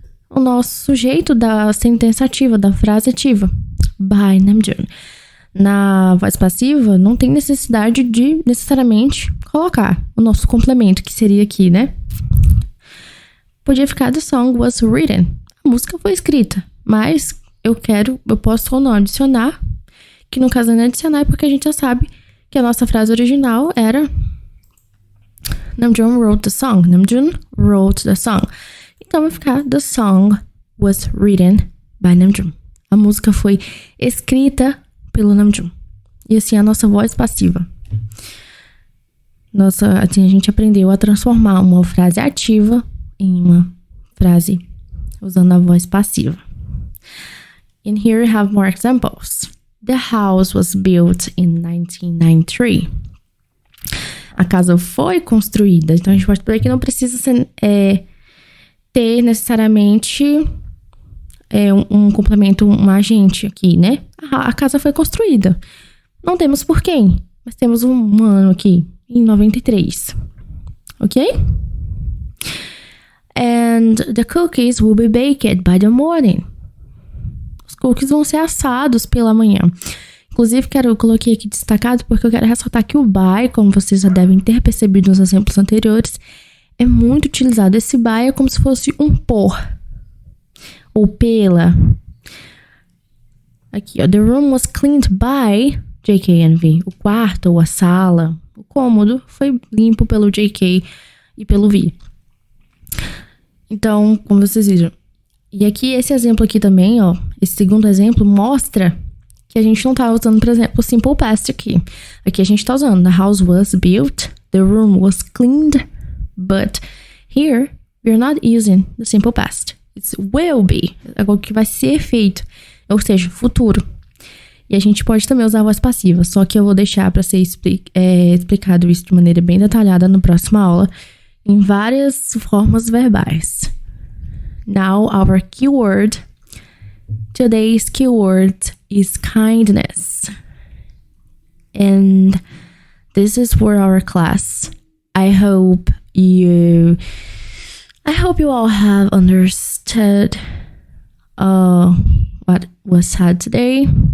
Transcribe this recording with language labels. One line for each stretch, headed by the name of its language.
Portuguese: o nosso sujeito da sentença ativa, da frase ativa. By Namjoon. Na voz passiva, não tem necessidade de necessariamente colocar o nosso complemento, que seria aqui, né?
English: Podia ficar the song was written.
Portuguese: A música foi escrita, mas eu posso ou não adicionar, que no caso não é adicionar, porque a gente já sabe que a nossa frase original era Namjoon wrote the song.
English: Namjoon wrote the song. Então vai ficar the song was written by Namjoon.
Portuguese: A música foi escrita pelo Namjoon. E assim, a nossa voz passiva. Assim, a gente aprendeu a transformar uma frase ativa em uma frase usando a voz passiva.
English: And here we have more examples. The house was built in 1993.
Portuguese: A casa foi construída. Então, a gente pode ver que não precisa ter necessariamente um complemento, um agente aqui, né? A casa foi construída. Não temos por quem, mas temos um ano aqui, em 93. Ok?
English: And the cookies will be baked by the morning.
Portuguese: Os cookies vão ser assados pela manhã. Inclusive, eu coloquei aqui destacado porque eu quero ressaltar que o by, como vocês já devem ter percebido nos exemplos anteriores, é muito utilizado. Esse by é como se fosse um por. Ou pela.
English: Aqui, ó. The room was cleaned by JK and V.
Portuguese: O quarto ou a sala, o cômodo, foi limpo pelo JK e pelo V. Então, como vocês viram. E aqui, esse exemplo aqui também, ó. Esse segundo exemplo mostra que a gente não tá usando, por exemplo, o simple past aqui.
English: Aqui a gente tá usando the house was built, the room was cleaned, but here we're not using the simple past.
Portuguese: It will be, algo que vai ser feito, ou seja, futuro. E a gente pode também usar a voz passiva, só que eu vou deixar para ser explicado isso de maneira bem detalhada na próxima aula, em várias formas verbais.
English: Now, our keyword, today's keyword is kindness. And this is for our class. I hope you all have understood what was said today.